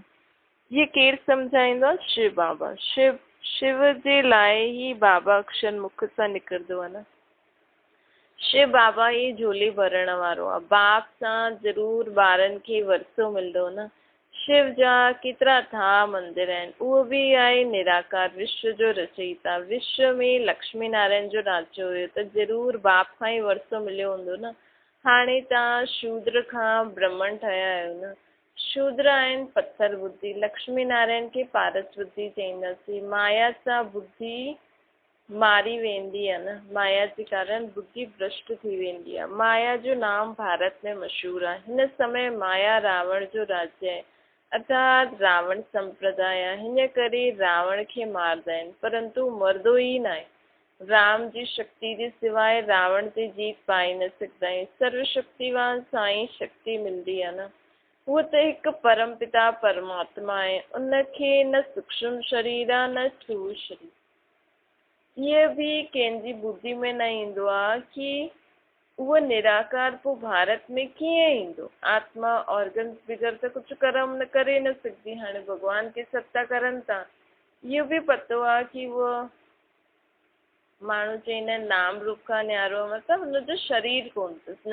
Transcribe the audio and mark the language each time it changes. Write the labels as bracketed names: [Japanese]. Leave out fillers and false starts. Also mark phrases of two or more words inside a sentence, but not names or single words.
[Sindhi] ये केरु सम्झाईंदो आहे? शिव बाबा। शिव जे लाइ ई बाबा अक्षर मुख सां निकिरंदो आहे न। शिव बाबा ही झोली भरण वारो आहे। बाप सां ज़रूर ॿारनि खे वरसो मिलंदो न। शिव जा केतिरा था मंदिर आहिनि। उहो बि आहे निराकार, विश्व जो रचयिता। विश्व में लक्ष्मी नारायण जो राज्य हुयो त ज़रूर बाप खां ई वरसो मिलियो हूंदो न। हाणे तव्हां शूद्र खां ब्राह्मण ठहिया आहियो न। शूद्र आहिनि पत्थर बुद्धि, लक्ष्मी नारायण खे पारस बुद्धि चईंदासीं। माया सां बुद्धि मारी वेंदी आहे न। माया जे कारण बुद्धि भ्रष्ट थी वेंदी आहे। माया जो नाम भारत में मशहूर आहे। हिन समय माया रावण जो राज्य आहे, अर्थात रावण संप्रदाय आहे। हिन करे रावण खे मारदा आहिनि, परंतु मरदो ई न आहे। राम जी शक्ति जे सिवाय रावण ते जीत पाए न सघंदा आहियूं। सर्वशक्तिवान सां ई शक्ति मिलंदी आहे न। उहो त हिकु परम पिता परमात्मा आहे। उनखे न सूक्ष्म शरीर आहे न स्थूल शरीर। [Hindi] ये भी [Sindhi] कंहिंजी बुद्धि में न ईंदो आहे कि उहो निराकार पोइ भारत में कीअं ईंदो। आत्मा ऑर्गन बिगर त कुझु कर्म न करे न सघंदी। हाणे भॻवान खे सत्ता करनि था। इहो बि पतो आहे कि उहो माण्हू चईंदा आहिनि नाम रूप खां न्यारो, मतिलबु हुनजो शरीर कोन अथसि।